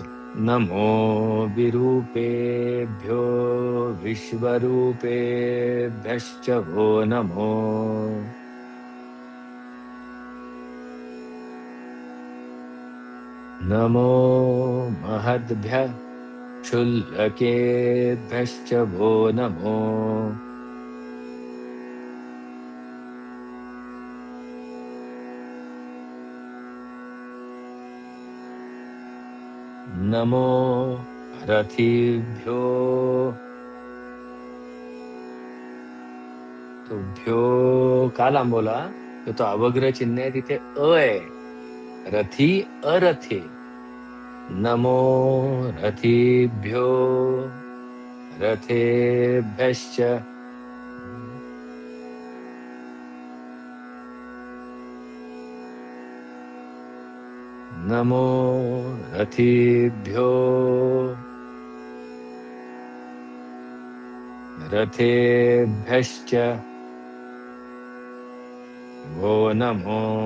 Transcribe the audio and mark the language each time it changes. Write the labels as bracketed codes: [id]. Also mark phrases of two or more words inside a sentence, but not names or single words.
[sa] नमो विरूपेभ्यो विश्वरूपेभ्यश्च भो नमो. नमो महद्भ्यः क्षुल्लकेभ्यश्च भो नमो. नमो रथीभ्यो. [mr] तो भ्यो का लांबवला? तो अवग्रह चिन्ह आहे, तिथे अ आहे. [sa] रथी अरथे. नमो रथीभ्यो रथेभ्यश्च. नमो रथीभ्यो रथेभ्यश्च वो नमो.